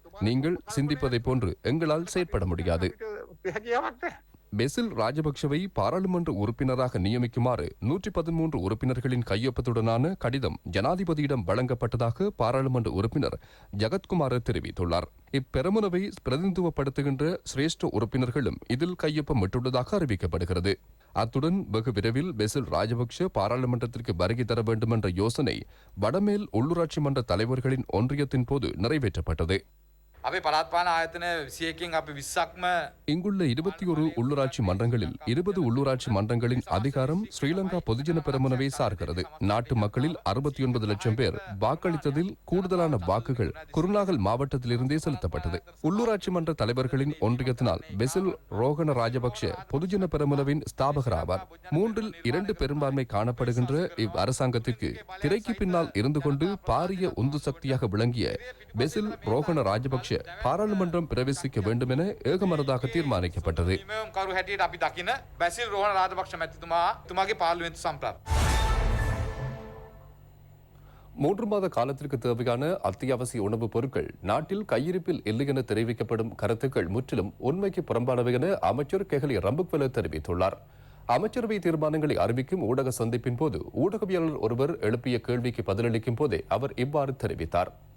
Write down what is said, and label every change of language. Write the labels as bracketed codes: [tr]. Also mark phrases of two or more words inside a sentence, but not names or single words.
[ta] நீங்கள் சிந்திப்பதை போன்று எங்களால் செயற்பட முடியாது. பெசில் ராஜபக்சவை பாராளுமன்ற உறுப்பினராக நியமிக்குமாறு 113 உறுப்பினர்களின் கையொப்பத்துடனான கடிதம் ஜனாதிபதியிடம் வழங்கப்பட்டதாக பாராளுமன்ற உறுப்பினர் ஜகத்குமார் தெரிவித்துள்ளார். இப்பெரமுனவை பிரதிநிதித்துவப்படுத்துகின்ற சிரேஷ்ட உறுப்பினர்களும் இதில் கையொப்பமிட்டுள்ளதாக அறிவிக்கப்படுகிறது. அத்துடன் வெகு விரைவில் பெசில் ராஜபக்ஷ பாராளுமன்றத்திற்கு வருகை தர வேண்டும் என்ற யோசனை வடமேல் உள்ளூராட்சி மன்ற தலைவர்களின் ஒன்றியத்தின் போது நிறைவேற்றப்பட்டது. [si] අපේ පළාත්පාලන ආයතන 21කින් අපි 20ක්ම [ta] இங்குள்ள 21 உள்ளூராட்சி மன்றங்களில் 20 உள்ளூராட்சி மன்றங்களின் அதிகாரம் ஸ்ரீலங்கா பொதுஜன பெரமுனவை சார்கிறது. நாட்டு மக்களில் 69 லட்சம் பேர் வாக்களித்ததில் கூடுதலான வாக்குகள் குருநாகல் மாவட்டத்திலிருந்தே செலுத்தப்பட்டது. உள்ளூராட்சி மன்ற தலைவர்களின் ஒன்றியத்தினால் பெசில் ரோகண ராஜபக்ஷ பொதுஜன பெரமுனவின் ஸ்தாபகர் ஆவார். 3/2 பெரும்பான்மை காணப்படுகின்ற இவ் அரசாங்கத்திற்கு திரைக்கு பின்னால் இருந்து கொண்டு பாரிய உந்து சக்தியாக விளங்கிய பெசில் ரோகண ராஜபக்ஷ பாராளுமன்றம் பிரவேசிக்க வேண்டும் என ஏகமனதாக தீர்மானிக்கப்பட்டது. [si] කරු හැටියට අපි දකින බැසිල් රෝහණ රාජපක්ෂ මැතිතුමා තුමාගේ පාර්ලිමේන්තු සම්ප්‍රාප්ත [ta] 3 மாத காலத்திற்கு தேவையான அத்தியாவசிய உணவுப் பொருட்கள் நாட்டில் கையிருப்பில் இல்லை என தெரிவிக்கப்படும் கருத்துக்கள் முற்றிலும் உண்மைக்கு புறம்பானவை என அமைச்சர் கெஹலி ரம்புக்வெல தெரிவித்துள்ளார். அமைச்சரவை தீர்மானங்களை அறிவிக்கும் ஊடக சந்திப்பின் போது ஊடகவியலாளர் ஒருவர் எழுப்பிய கேள்விக்கு பதிலளிக்கும் போதே அவர் இவ்வாறு தெரிவித்தார்.